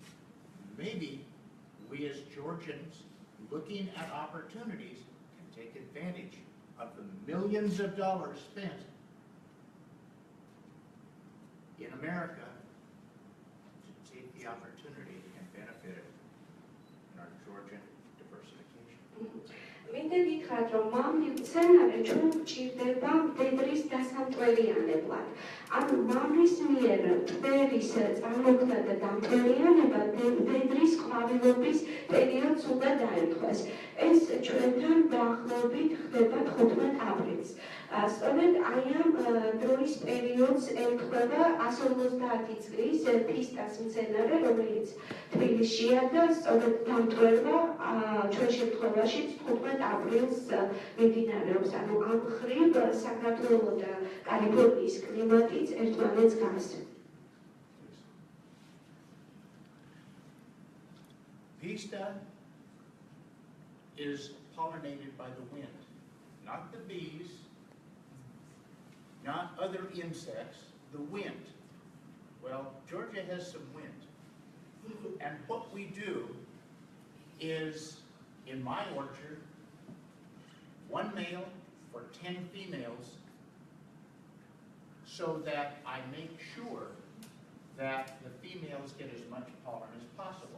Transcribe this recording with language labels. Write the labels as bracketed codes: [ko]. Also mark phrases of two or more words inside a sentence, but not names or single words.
[en] Maybe we as Georgians looking at opportunities can take advantage of the millions of dollars spent in America to take the opportunity and benefit it in our Georgian diversification. [ka] მინდა გითხრათ, რომ მამლი მცენარე ჩვენ გვჭირდება მდედრის დასამტვერიანებლად. ანუ მამლის მიერ მტვერის წარმოქმნა და დამტვერიანება მდედრის ყვავილობის პერიოდს უნდა დაემთხვეს. ეს ჩვენთან დაახლოებით ხდება 15 აპრილს. სწორედ აი ამ დროის პერიოდს ემთხვევა 150 წლის ფისტას მცენარე, რომელიც თბილისშია და სწორედ დამტვერვა ჩვენ შემთხვევაში 15 აპრილს მიმდინარეობს. ანუ ამ მხრივ საქართველოს და კალიფორნიის კლიმატიც ერთმანეთს გარს. [en] Pista is pollinated by the wind, not the bees, not other insects, the wind. Well, Georgia has some wind. And what we do is, in my orchard, 1 male for 10 females, so that I make sure that the females get as much pollen as possible.